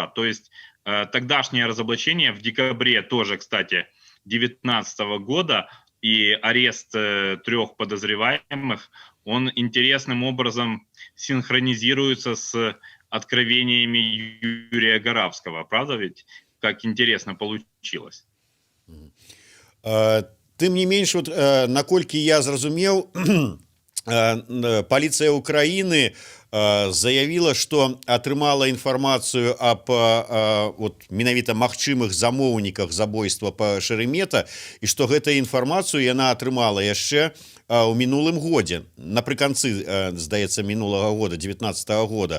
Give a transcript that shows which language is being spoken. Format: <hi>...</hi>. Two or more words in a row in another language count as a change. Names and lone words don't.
<ru>То есть тогдашнее разоблачение в декабре тоже, кстати, 2019 года и арест 3 подозреваемых, он интересным образом синхронизируется с откровениями Юрия Горавского. Правда ведь? Как интересно получилось.</ru> <be>Тым не менш, наколькі я зразумеў, паліцыя Украіны заявила, што атрымала інфармацыю аб менавіта магчымых замоўніках забойства па Шеремета, і што гэтую інфармацыю яна атрымала яшчэ у мінулым годзе, напрыканцы, здаецца, мінулага года, 19-го года.</be>